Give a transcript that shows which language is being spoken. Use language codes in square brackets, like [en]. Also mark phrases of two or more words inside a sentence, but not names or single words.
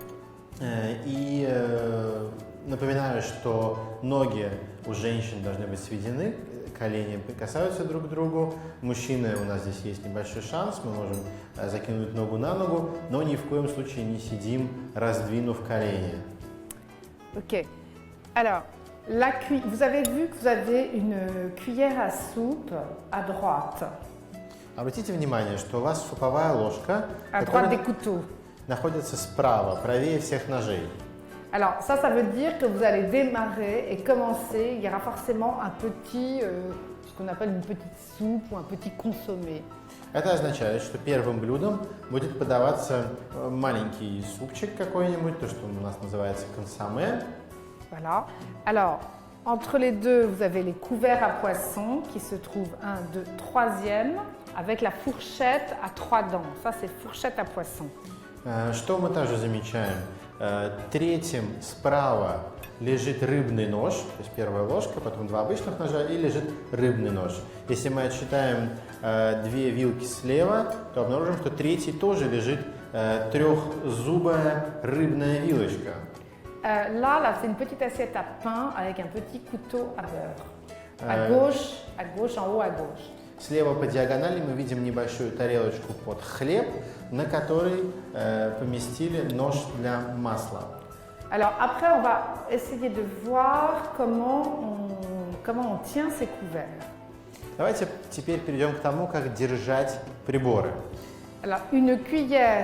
[ru] И напоминаю, что ноги у женщин должны быть сведены, колени прикасаются друг к другу. Мужчины, у нас здесь есть небольшой шанс, мы можем закинуть ногу на ногу, но ни в коем случае не сидим, раздвинув колени. [fr] Ok. Alors, vous avez vu que vous avez une cuillère à soupe à droite. [ru] Обратите внимание, что у вас суповая ложка, [fr] À droite des couteaux. [ru] находится справа, правее всех ножей. [fr] Alors ça veut dire que vous allez démarrer et commencer, il y aura forcément un petit, ce qu'on appelle une petite soupe ou un petit consommé. [ru] Это означает, что первым блюдом будет подаваться маленький супчик какой-нибудь, то, что у нас называется консомме. [fr] Voilà. Alors, entre les deux, vous avez les couverts à poisson qui se trouvent 1, 2, 3e avec la fourchette à 3 dents. Ça, c'est fourchette à poisson. [ru] Что мы также замечаем? Третьим справа лежит рыбный нож, то есть первая ложка, потом 2 обычных ножа и лежит рыбный нож. Если мы отсчитаем 2 вилки слева, то обнаружим, что третий тоже лежит 3-зубая рыбная вилочка. [fr] Là, c'est une petite assiette à pain avec un petit couteau à beurre. À gauche, en haut à gauche. [ru] Слева по диагонали мы видим небольшую тарелочку под хлеб, на которой поместили нож для масла. [fr] Alors après, on va essayer de voir comment on tient ces couverts. [ru] Давайте теперь перейдем к тому, как держать приборы. [fr] Alors une cuillère